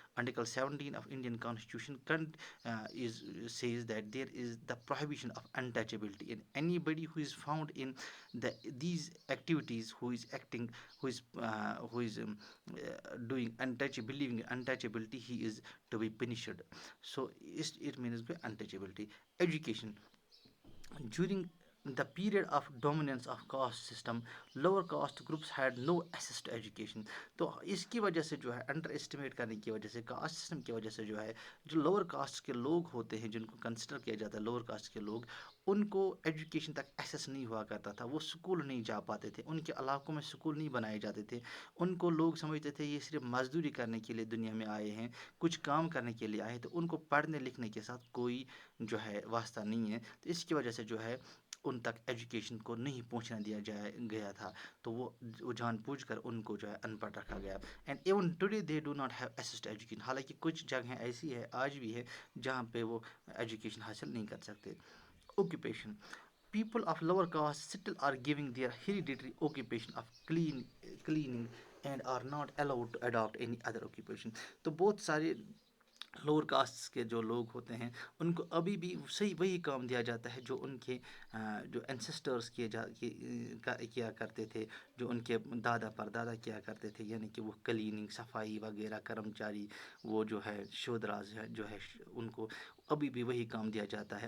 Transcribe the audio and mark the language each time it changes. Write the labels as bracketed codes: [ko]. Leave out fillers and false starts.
[en] Article 17 of Indian Constitution says that there is the prohibition of untouchability, and anybody who is found in these activities, who is acting, who is doing believing in untouchability, he is to be punished. So it means untouchability. Education. During the period of dominance of caste system, lower caste groups had no access to education. [ur] تو اس کی وجہ سے جو ہے under estimate کرنے کی وجہ سے کاسٹ سسٹم کی وجہ سے جو ہے جو لوور کاسٹ کے لوگ ہوتے ہیں جن کو کنسیڈر کیا جاتا ہے لوور کاسٹ کے لوگ، ان کو ایجوکیشن تک ایکسیس نہیں ہوا کرتا تھا، وہ اسکول نہیں جا پاتے تھے، ان کے علاقوں میں اسکول نہیں بنائے جاتے تھے، ان کو لوگ سمجھتے تھے یہ صرف مزدوری کرنے کے لیے دنیا میں آئے ہیں، کچھ کام کرنے کے لیے آئے ہیں، تو ان کو پڑھنے لکھنے کے ساتھ کوئی جو ہے واسطہ نہیں ہے، تو اس کی وجہ سے جو ہے ان تک ایجوکیشن کو نہیں پہنچنا دیا گیا تھا، تو وہ جان بوجھ کر ان کو جو ہے ان پڑھ رکھا گیا. [en] and even today they do not have access to education, [ur] حالانکہ کچھ جگہیں ایسی ہے آج بھی ہے جہاں پہ وہ ایجوکیشن حاصل نہیں کر سکتے. [en] Occupation. People of lower caste still are giving their hereditary occupation of cleaning and are not allowed to adopt any other occupation. [ur] تو بہت سارے لوور کاسٹ کے جو لوگ ہوتے ہیں ان کو ابھی بھی صحیح وہی کام دیا جاتا ہے جو ان کے جو انسسٹرس کیا کرتے تھے، جو ان کے دادا پردادا کیا کرتے تھے، یعنی کہ وہ کلیننگ، صفائی وغیرہ، کرمچاری، وہ جو ہے شودراز ہے جو ہے ان کو ابھی بھی وہی کام دیا جاتا ہے.